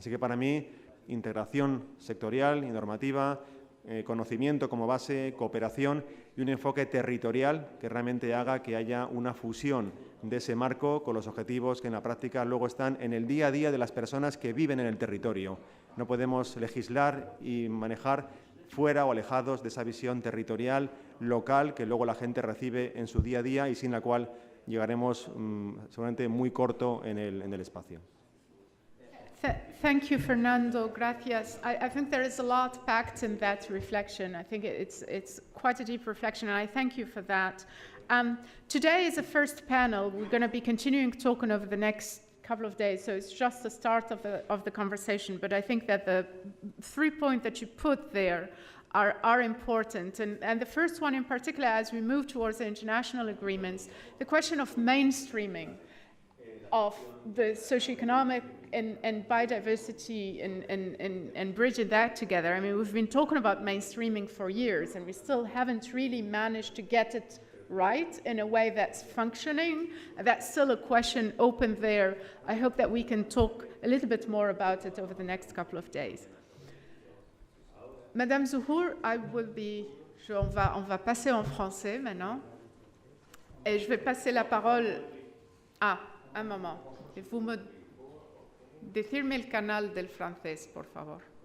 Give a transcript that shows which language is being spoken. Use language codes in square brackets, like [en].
[es] Así que para mí, integración sectorial y normativa, conocimiento como base, cooperación y un enfoque territorial que realmente haga que haya una fusión de ese marco con los objetivos que en la práctica luego están en el día a día de las personas que viven en el territorio. No podemos legislar y manejar fuera o alejados de esa visión territorial, local, que luego la gente recibe en su día a día y sin la cual llegaremos seguramente muy corto en el espacio. [en] Thank you, Fernando. [es] Gracias. [en] I think there is a lot packed in that reflection. I think it's quite a deep reflection, and I thank you for that. Today is the first panel. We're going to be continuing talking over the next couple of days, so it's just the start of the conversation. But I think that the 3 points that you put there are important. And the first one in particular, as we move towards the international agreements, the question of mainstreaming of the socioeconomic and biodiversity and bridging that together. I mean, we've been talking about mainstreaming for years, and we still haven't really managed to get it right in a way that's functioning. That's still a question open there. I hope that we can talk a little bit more about it over the next couple of days. [fr] Madame Zuhur, on va passer en français maintenant. Et je vais passer la parole à un moment. Et vous me [es] decirme el canal del francés, por favor.